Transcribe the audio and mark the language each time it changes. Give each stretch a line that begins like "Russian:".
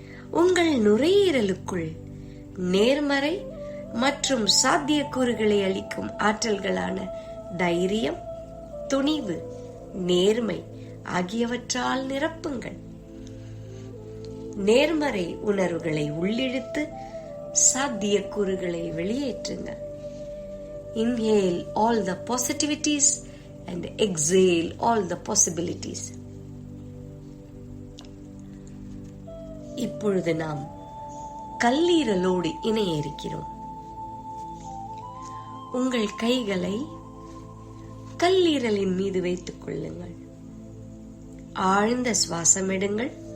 Tamil: உங்கள் நுரையீரலுக்குள் நேர்மறை மற்றும் சாத்தியக்கூறுகளை அளிக்கும் ஆற்றல்களான தைரியம், துணிவு, நேர்மை ஆகியவற்றால் நிரப்புங்கள். நேர்மறை உணர்வுகளை உள்ளிழுத்து சாத்தியக்கூறுகளை வெளியேற்றுங்கள்.
English: Inhale all the positivities and exhale all the possibilities.
Tamil: இப்பொழுது நாம் கல்லீரலோடு இணைய இருக்கிறோம். உங்கள் கைகளை கல்லீரலின் மீது வைத்துக் கொள்ளுங்கள். ஆழ்ந்த சுவாசம் எடுங்கள்.